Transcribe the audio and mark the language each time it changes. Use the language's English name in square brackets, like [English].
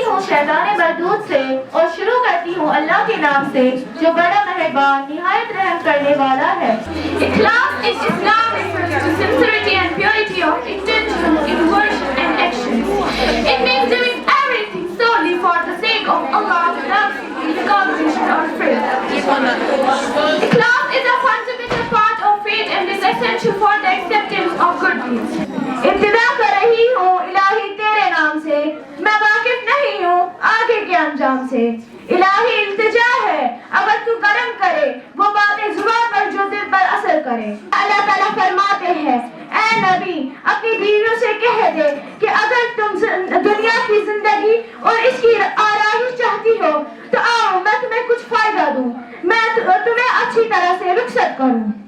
[Hindi] से और शुरू करती हूँ अल्लाह के नाम से जो बड़ा मेहरबान निहायत रहम करने वाला है। [English] इखलास is Islam refers to sincerity and purity of intention in words and actions. It means doing everything solely for the sake of Allah without seeking recognition or praise. Ikhlas is a fundamental part of faith and is essential for the acceptance of good deeds. [Hindi] इब्तिदा कर रही हूँ इलाही तेरे नाम से, मैं वाकिफ नहीं हूँ आगे के अंजाम से। इलाही इल्तिजा है अगर तू करम करे वो बातें जुबान पर जो दिल पर असर करे। अल्लाह ताला फरमाते हैं ऐ नबी अपनी बीवियों से कह दे कि अगर तुम दुनिया की जिंदगी और इसकी आराइश चाहती हो तो आओ मैं तुम्हें कुछ फायदा दूं, मैं तुम्हें अच्छी तरह से रुखसत करूं।